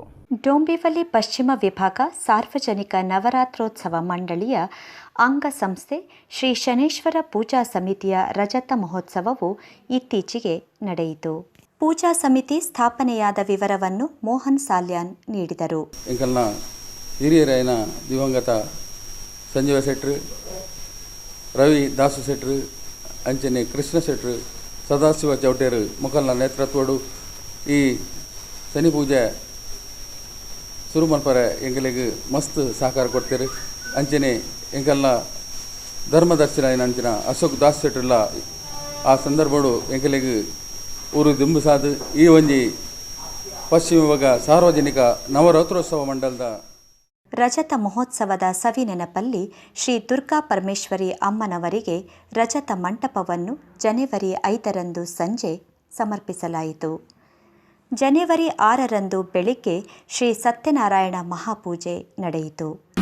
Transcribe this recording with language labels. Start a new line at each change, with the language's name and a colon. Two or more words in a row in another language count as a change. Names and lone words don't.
Kannada: ಡೋಂಬಿವಲಿ ಪಶ್ಚಿಮ ವಿಭಾಗ ಸಾರ್ವಜನಿಕ ನವರಾತ್ರೋತ್ಸವ ಮಂಡಳಿಯ ಅಂಗಸಂಸ್ಥೆ ಶ್ರೀ ಶನೇಶ್ವರ ಪೂಜಾ ಸಮಿತಿಯ ರಜತ ಮಹೋತ್ಸವವು ಇತ್ತೀಚೆಗೆ ನಡೆಯಿತು. ಪೂಜಾ ಸಮಿತಿ ಸ್ಥಾಪನೆಯಾದ ವಿವರವನ್ನು ಮೋಹನ್ ಸಾಲ್ಯಾನ್ ನೀಡಿದರು.
Tulu: ಹಿರಿಯರಾಯನ ದಿವಂಗತ ಸಂಜೀವ ಶೆಟ್ರು, ರವಿ ದಾಸು ಶೆಟ್ರು, ಅಂಚನೆ ಕೃಷ್ಣ ಶೆಟ್ರು, ಸದಾಶಿವ ಚೌಟೇರು ಮುಖಲ್ನ ನೇತೃತ್ವಡು ಈ ಶನಿ ಪೂಜೆ ಶುರು ಮಲ್ಪರೆ ಎಂಕಲಿಗೆ ಮಸ್ತ್ ಸಹಕಾರ ಕೊಡ್ತಾರೆ. ಅಂಚನೆ ಎಂಕಲ್ನ ಧರ್ಮದರ್ಶನ ಅಂಚಿನ ಅಶೋಕ್ ದಾಸ್ ಶೆಟ್ರುಲ್ಲ ಆ ಸಂದರ್ಭಡು ಎಂಕಲಿಗೆ ಊರು ದಿಂಬುಸಾದ ಈ ಒಂಜಿ ಪಶ್ಚಿಮ ವಿಭಾಗ ಸಾರ್ವಜನಿಕ ನವರಾತ್ರೋತ್ಸವ ಮಂಡಲದ
Kannada: ರಜತ ಮಹೋತ್ಸವದ ಸವಿ ನೆನಪಲ್ಲಿ ಶ್ರೀ ದುರ್ಗಾ ಪರಮೇಶ್ವರಿ ಅಮ್ಮನವರಿಗೆ ರಜತ ಮಂಟಪವನ್ನು ಜನವರಿ 5ರಂದು ಸಂಜೆ ಸಮರ್ಪಿಸಲಾಯಿತು. ಜನವರಿ 6ರಂದು ಬೆಳಿಗ್ಗೆ ಶ್ರೀ ಸತ್ಯನಾರಾಯಣ ಮಹಾಪೂಜೆ ನಡೆಯಿತು.